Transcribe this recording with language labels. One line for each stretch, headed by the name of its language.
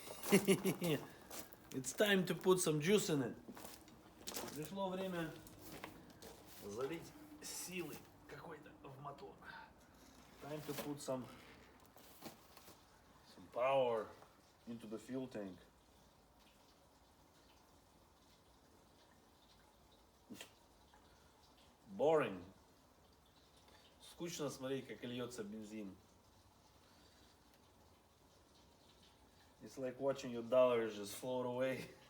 English: It's time to put some juice in it.
Russian: Пришло время залить силы какой-то в мотор.
English: Time to put some power into the fuel tank. Boring.
Russian: Скучно смотреть, как льется бензин.
English: It's like watching your dollars just float away.